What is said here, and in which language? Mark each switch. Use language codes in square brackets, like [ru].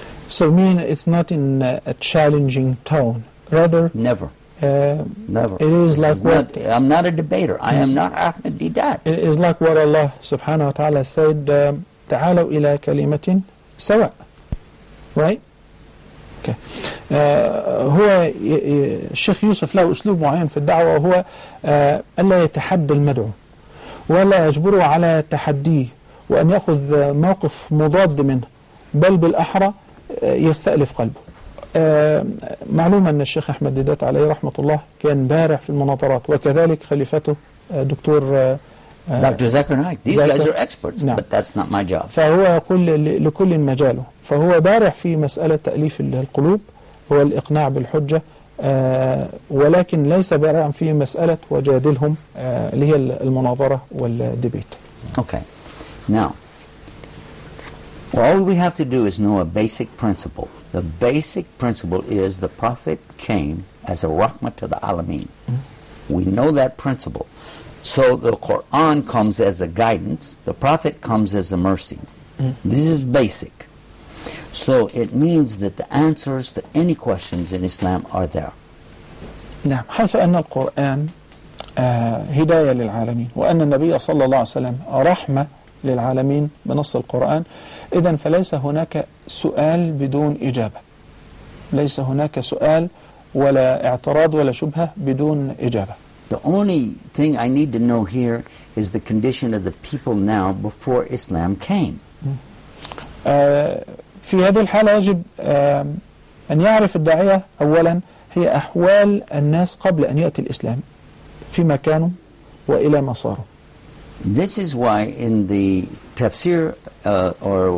[en] So it's not in a challenging tone, rather... Never. Never. It is like what... I'm not a debater. I am not Ahmed Didat. It is like what Allah subhanahu wa ta'ala said, [ar] تعالوا إلى كلمة سواء. [en] Right? Okay. [ar] هو الشيخ يوسف له أسلوب معين في الدعوة، وهو ألا يتحدى المدعو ولا يجبره على تحديه وأن يأخذ موقف مضاد منه، بل بالأحرى يستألف قلبه. معلوم أن الشيخ أحمد ديدات عليه رحمة الله كان بارع في المناظرات، وكذلك خليفته دكتور [en] Dr. Zakir Naik. These guys are experts, [ar] نعم. [en] but that's not my job. [ar] فهو يقول لكل مجاله، فهو بارع في مسألة تأليف القلوب والإقناع بالحجة، ولكن ليس بارعا في مسألة وجادلهم اللي هي المناظرة والديبيت. [en] Okay. Now, all we have to do is know a basic principle. The basic principle is the Prophet came as a rahmah to the alameen. We know that principle. So the Quran comes as a guidance, the Prophet comes as a mercy. This is basic. So it means that the answers to any questions in Islam are there. [ar] نعم، حيث أن القرآن هداية للعالمين، وأن النبي صلى الله عليه وسلم رحمة للعالمين بنص القرآن، إذن فليس هناك سؤال بدون إجابة، ليس هناك سؤال ولا اعتراض ولا شبهة بدون إجابة. [en] The only thing I need to know here is the condition of the people now before Islam came. [ar] في هذه الحالة يجب أن يعرف الداعية أولا هي أحوال الناس قبل أن يأتي الإسلام، فيما كانوا وإلى ما صاروا. [en] This is why in the tafsir or